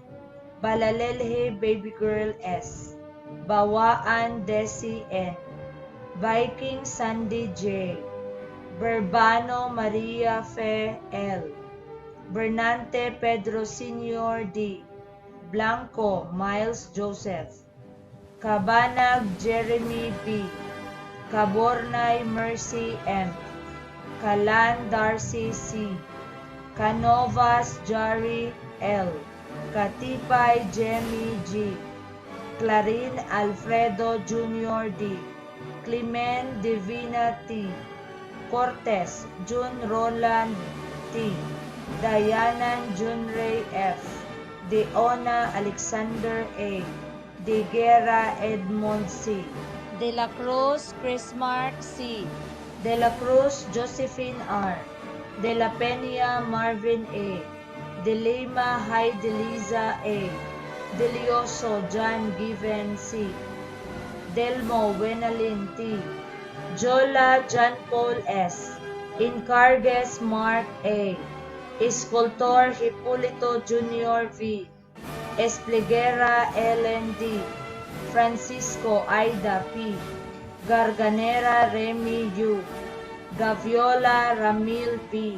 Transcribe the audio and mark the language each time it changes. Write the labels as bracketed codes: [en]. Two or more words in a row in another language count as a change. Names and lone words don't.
[en] Balalelhe Baby Girl S. Bawaan Desi N. Viking Sandy J. Berbano Maria Fe L. Bernante Pedro Sr. D. Blanco Miles Joseph. Cabanag Jeremy B. Cabornay Mercy M. Calan Darcy C. Canovas Jari L. Katipay Jemmy G. Clarin Alfredo Jr. D. Clement Divina T. Cortez Jun Roland T. Dayanan Junray F. De Ona Alexander A. De Guerra Edmond C. De la Cruz Chrismark C. De la Cruz Josephine R. De la Peña Marvin A. De Lima Heidelisa A. De Lioso John Given C. Delmo Wenalin T. Jola John Paul S. Incarges Mark A. Escultor Hipólito Jr. V. Espliguera Ellen D. Francisco Aida P. Garganera Remy U. Gaviola Ramil B.